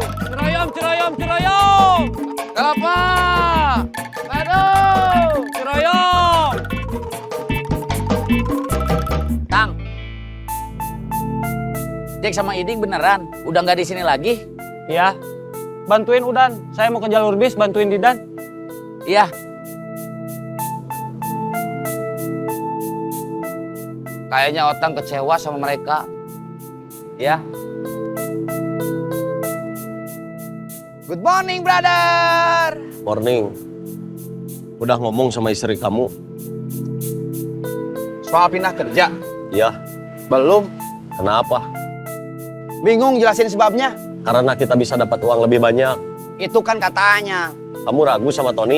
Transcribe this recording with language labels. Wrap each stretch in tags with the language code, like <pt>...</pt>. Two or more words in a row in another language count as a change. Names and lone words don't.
<id>Ciroyom. Kelapa. Ledang. Ciroyom. Tang. Jack sama Iding beneran udah nggak di sini lagi? Ya, bantuin Udan. Saya mau ke jalur bis, bantuin Didan. Iya. Kayaknya Otang kecewa sama mereka. Ya.</id> <en>Good morning, brother. Morning.</en> <id>Udah ngomong sama istri kamu? Soal pindah kerja? Ya. Belum. Kenapa? Bingung jelasin sebabnya. Karena kita bisa dapat uang lebih banyak. Itu kan katanya. Kamu ragu sama Tony?</id>